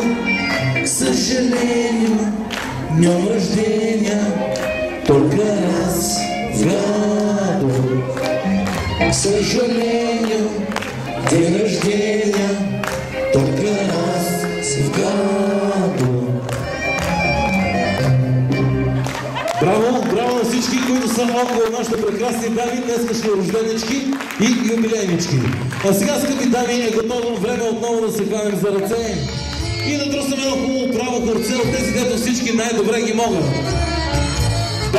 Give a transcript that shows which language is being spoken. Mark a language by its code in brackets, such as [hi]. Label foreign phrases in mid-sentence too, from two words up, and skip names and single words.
[ru] К сожалению, днем рождения только раз в году. К сожалению, день рождения только раз в году. [bg] Браво, браво на всички, които са около нашите прекрасни дами, днескашни рожденички и юбилейнички. А сега, скъпи дами, е готово време отново да се хванем за ръце и да тръснем едно хубаво право кърце от тези, където всички най-добре ги могат.